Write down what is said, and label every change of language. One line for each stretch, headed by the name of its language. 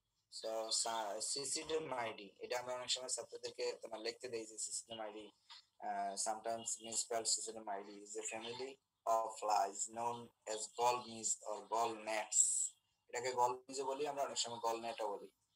Bangla: So cystidomyidi, এটা আমরা অনেক সময় ছাত্রদেরকে তোমার লিখতে দেই যে cystidomyidi,
English: sometimes misspelled. Cystidomyidi is a family of flies known as gall bees or gall gnats.
Bangla: এটাকে গল বিজ বলি, আমরা অনেক সময় গল নেটও বলি।